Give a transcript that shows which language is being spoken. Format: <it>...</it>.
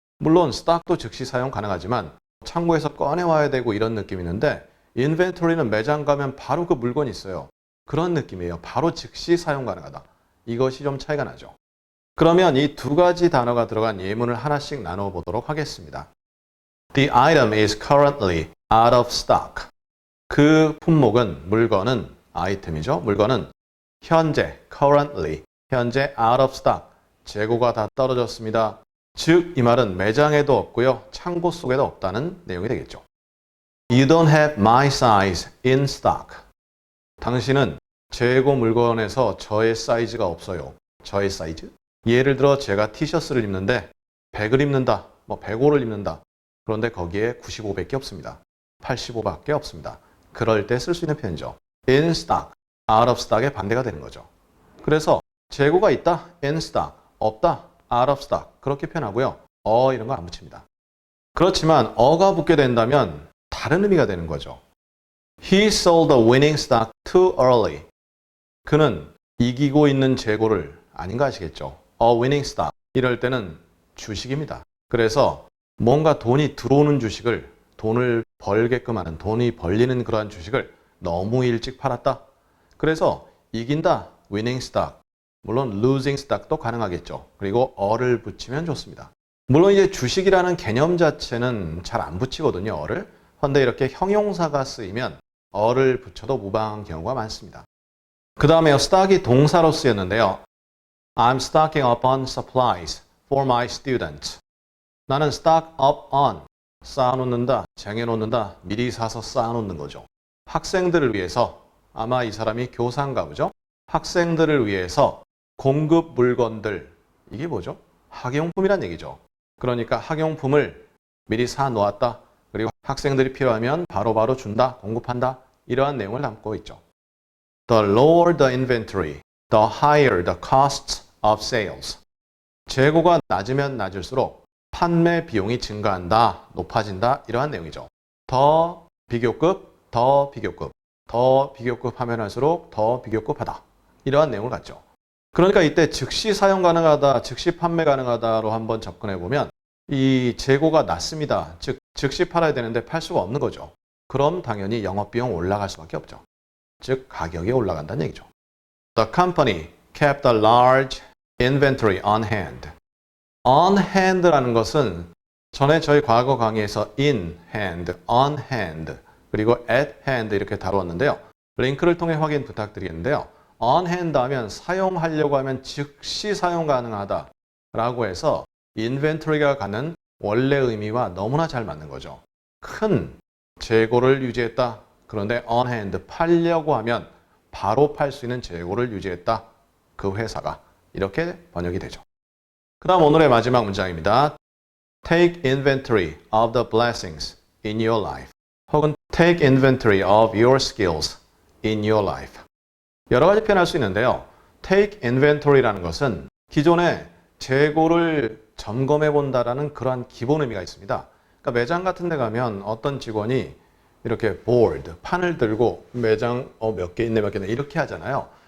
<ko>물론 스탁도 즉시 사용 가능하지만 창고에서 꺼내와야 되고 이런 느낌이 있는데 인벤토리는 매장 가면 바로 그 물건이 있어요. 그런 느낌이에요. 바로 즉시 사용 가능하다. 이것이 좀 차이가 나죠. 그러면 이 두 가지 단어가 들어간 예문을 하나씩 나눠보도록 하겠습니다.</ko> <en>The item is currently out of stock.</en> <ko>그 품목은, 물건은, 아이템이죠. 물건은 현재, currently, 현재 out of stock. 재고가 다 떨어졌습니다. 즉, 이 말은 매장에도 없고요. 창고 속에도 없다는 내용이 되겠죠.</ko> <en>You don't have my size in stock.</en> <ko>당신은 재고 물건에서 저의 사이즈가 없어요. 저의 사이즈? 예를 들어 제가 티셔츠를 입는데 100을 입는다. 105를 입는다. 그런데 거기에 95밖에 없습니다. 85밖에 없습니다. 그럴 때 쓸 수 있는 표현이죠. In stock, out of stock의 반대가 되는 거죠. 그래서 재고가 있다. in stock, 없다. out of stock 그렇게 표현하고요. 이런 거 안 붙입니다. 그렇지만 어가 붙게 된다면 다른 의미가 되는 거죠.</ko> <en>He sold the winning stock too early.</en> <ko>그는 이기고 있는 재고를 아닌가 하시겠죠. A winning stock 이럴 때는 주식입니다. 그래서 뭔가 돈이 들어오는 주식을 돈을 벌게끔 하는 돈이 벌리는 그러한 주식을 너무 일찍 팔았다. 그래서 이긴다. winning stock. 물론 losing stock도 가능하겠죠. 그리고 어를 붙이면 좋습니다. 물론 이제 주식이라는 개념 자체는 잘 안 붙이거든요. 어를. 그런데 이렇게 형용사가 쓰이면 어를 붙여도 무방한 경우가 많습니다. 그 다음에 stock이 동사로 쓰였는데요.</ko> <en>I'm stocking up on supplies for my students.</en> <ko>나는 stock up on, 쌓아놓는다, 쟁여놓는다, 미리 사서 쌓아놓는 거죠. 학생들을 위해서, 아마 이 사람이 교사인가 보죠. 학생들을 위해서 공급 물건들, 이게 뭐죠? 학용품이란 얘기죠. 그러니까 학용품을 미리 사 놓았다. 그리고 학생들이 필요하면 바로바로 준다, 공급한다. 이러한 내용을 담고 있죠.</ko> <en>The lower the inventory, the higher the costs of sales.</en> <ko>재고가 낮으면 낮을수록 판매 비용이 증가한다, 높아진다. 이러한 내용이죠. 더 비교급, 더 비교급, 더 비교급 하면 할수록 더 비교급하다. 이러한 내용을 갖죠. 그러니까 이때 즉시 사용 가능하다, 즉시 판매 가능하다로 한번 접근해 보면 이 재고가 낮습니다. 즉, 즉시 팔아야 되는데 팔 수가 없는 거죠. 그럼 당연히 영업비용 올라갈 수밖에 없죠. 즉, 가격이 올라간다는 얘기죠.</ko> <en>The company kept a large inventory on hand.</en> <ko>On hand라는 것은 전에 저희 과거 강의에서 in hand, on hand, 그리고 at hand 이렇게 다루었는데요. 링크를 통해 확인 부탁드리겠는데요. on hand 하면 사용하려고 하면 즉시 사용 가능하다 라고 해서 인벤토리가 갖는 원래 의미와 너무나 잘 맞는 거죠. 큰 재고를 유지했다. 그런데 on hand 팔려고 하면 바로 팔 수 있는 재고를 유지했다. 그 회사가 이렇게 번역이 되죠. 그 다음 오늘의 마지막 문장입니다.</ko> <en>Take inventory of the blessings in your life.</en> <ko>혹은</ko> <en>take inventory of your skills in your life.</en> <ko>여러 가지 표현할 수 있는데요. take inventory라는 것은 기존에 재고를 점검해 본다라는 그러한 기본 의미가 있습니다. 그러니까 매장 같은 데 가면 어떤 직원이 이렇게 board, 판을 들고 매장 몇 개 있네 몇 개 있네 이렇게 하잖아요.</ko>